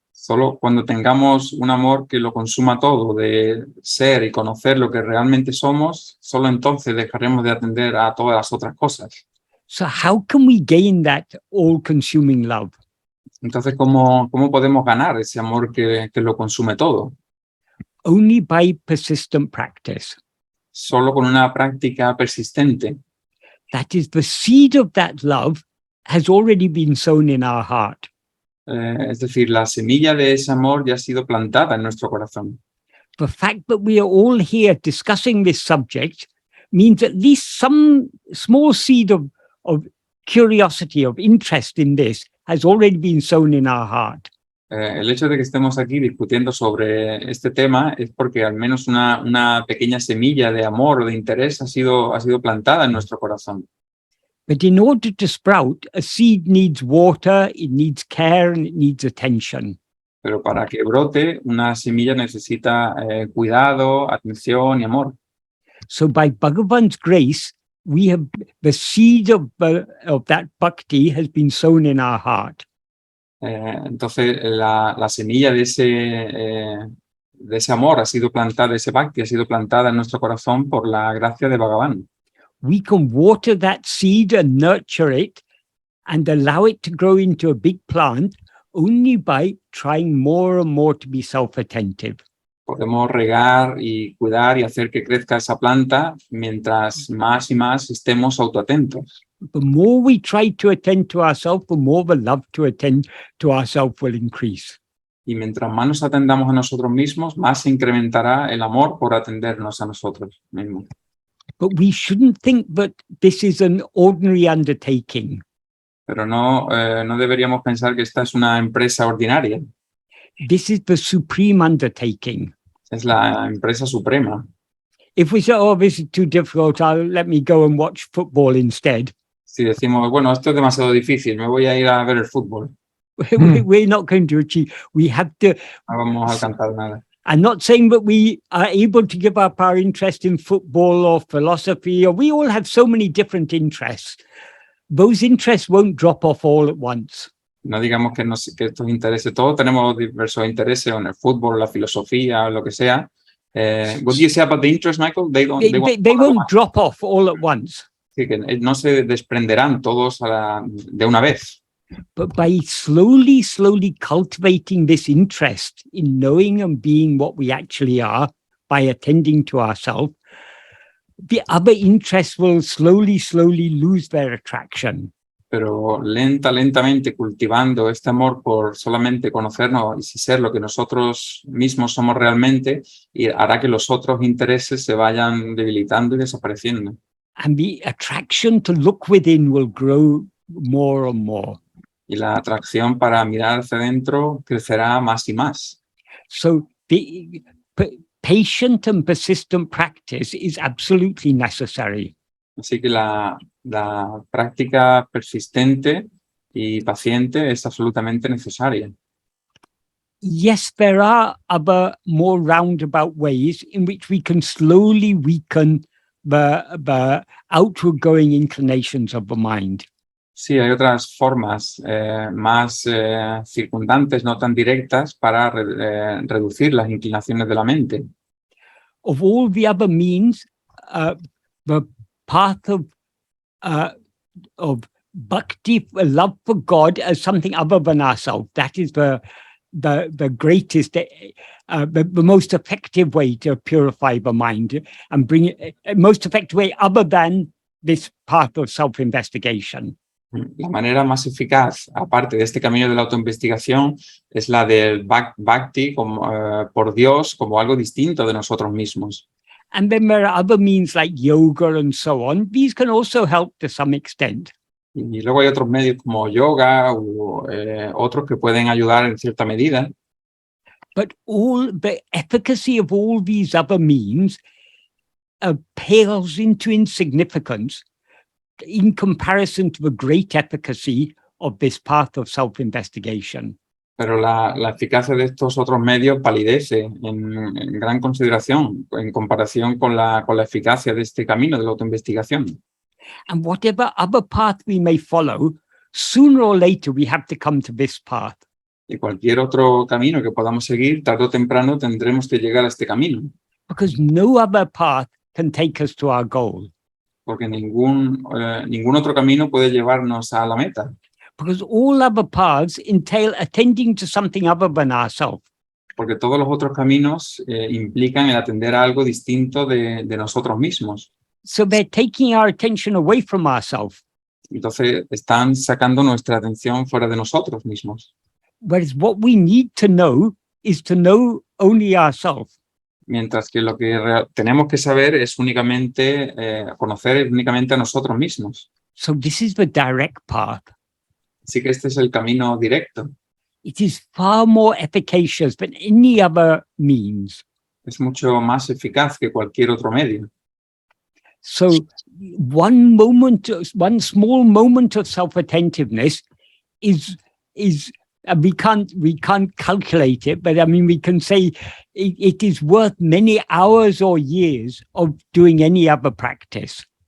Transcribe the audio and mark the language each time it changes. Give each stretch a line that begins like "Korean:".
Spanish: Solo cuando tengamos un amor que lo consuma todo, de ser y conocer lo que realmente somos, solo entonces dejaremos de atender a todas las otras cosas.
English: So how can we gain that all-consuming love?
Spanish: Entonces, ¿cómo podemos ganar ese amor que lo consume todo?
English: Only by persistent practice.
Spanish: Solo con una práctica persistente.
English: That is, the seed of that love has already been sown in our heart.
Spanish: Es decir, la semilla de ese amor ya ha sido plantada en nuestro corazón.
English: The fact that we are all here discussing this subject means at least some small seed of curiosity, of interest in this has already been sown in our heart.
Spanish: El hecho de que estemos aquí discutiendo sobre este tema es porque al menos una pequeña semilla de amor o de interés ha sido plantada en nuestro corazón.
English: But in order to sprout, a seed needs water, it needs care, and it needs attention.
Spanish: Pero para que brote, una semilla necesita cuidado, atención y amor.
English: So by Bhagavan's grace, we have the seed of that bhakti has been sown in our heart.
Spanish: Entonces, la semilla de ese amor ha sido plantada, ese bhakti ha sido plantada en nuestro corazón por la gracia de Bhagavan.
English: We can water that seed and nurture it and allow it to grow into a big plant only by trying more and more to be self-attentive.
Spanish: Podemos regar y cuidar y hacer que crezca esa planta mientras más y más estemos autoatentos.
English: The more we try to attend to ourselves, the more the love to attend to ourselves will increase.
Spanish: Y mientras más nos atendamos a nosotros mismos, más se incrementará el amor por atendernos a nosotros mismos.
English: But we shouldn't think that this is an ordinary undertaking.
Spanish: Pero no deberíamos pensar que esta es una empresa ordinaria.
English: This is the supreme undertaking.
Spanish: Es la empresa suprema.
English: If we say, oh, this is too difficult, let me go and watch football instead.
Spanish: Si decimos, bueno, esto es demasiado difícil, me voy a ir a ver el fútbol.
English: We're not going to achieve. We have to.
Spanish: No vamos a alcanzar nada.
English: I'm not saying that we are able to give up our interest in football or philosophy, or we all have so many different interests. Those interests won't drop off all at once.
Spanish: No digamos que estos intereses, todos tenemos diversos intereses en el fútbol, la filosofía, lo que sea.
English: What do you say about the interest, Michael? They won't drop off all at once.
Spanish: Sí, que no se desprenderán todos de una vez.
English: But by slowly cultivating this interest in knowing and being what we actually are, by attending to ourselves, the other interests will slowly lose their attraction.
Spanish: Pero lentamente cultivando este amor por solamente conocernos y ser lo que nosotros mismos somos realmente, y hará que los otros intereses se vayan debilitando y desapareciendo.
English: And the attraction to look within will grow more and more.
Spanish: Y la atracción para mirar hacia adentro crecerá más y más.
English: So the patient and persistent practice is absolutely necessary.
Spanish: Así que la práctica persistente y paciente es absolutamente necesaria.
English: Yes, there are other more roundabout ways in which we can slowly weaken the outward-going inclinations of the mind.
Spanish: Sí, hay otras formas más circundantes, no tan directas, para reducir las inclinaciones de la mente.
English: Of all the other means, the path of bhakti, love for God as something other than ourselves, that is the greatest, the most effective way to purify the mind and bring it, most effective way other than this path of self-investigation.
Spanish: La manera más eficaz, aparte de este camino de la autoinvestigación, es la del bhakti por Dios como algo distinto de nosotros mismos.
English: And then there are other means like yoga and so on. These can also help to some extent.
Spanish: Y luego hay otros medios como yoga u otros que pueden ayudar en cierta medida.
English: But all the efficacy of all these other means pales into insignificance in comparison to the great efficacy of this path of self-investigation.
Spanish: Pero la eficacia de estos otros medios palidece en gran consideración en comparación con la eficacia de este camino de la autoinvestigación.
English: And whatever other path we may follow, sooner or later we have to come to this path.
Spanish: Y cualquier otro camino que podamos seguir, tarde o temprano tendremos que llegar a este camino.
English: Because no other path can take us to our goal.
Spanish: Porque ningún otro camino puede llevarnos a la meta.
English: Because all other paths entail attending to something other than ourselves.
Spanish: Porque todos los otros caminos implican el atender a algo distinto de nosotros mismos.
English: So they're taking our attention away from ourselves.
Spanish: Entonces están sacando nuestra atención fuera de nosotros mismos.
English: Whereas what we need to know is to know only ourselves.
Spanish: Mientras que lo que tenemos que saber es únicamente, conocer únicamente a nosotros mismos.
English: So this is the direct path.
Spanish: Así que este es el camino directo.
English: It is far more efficacious than any other means.
Spanish: Es mucho más eficaz que cualquier otro medio.
English: So one small moment of self-attentiveness is we can't calculate it, but I mean, we can say it is worth many hours or years of doing any other practice.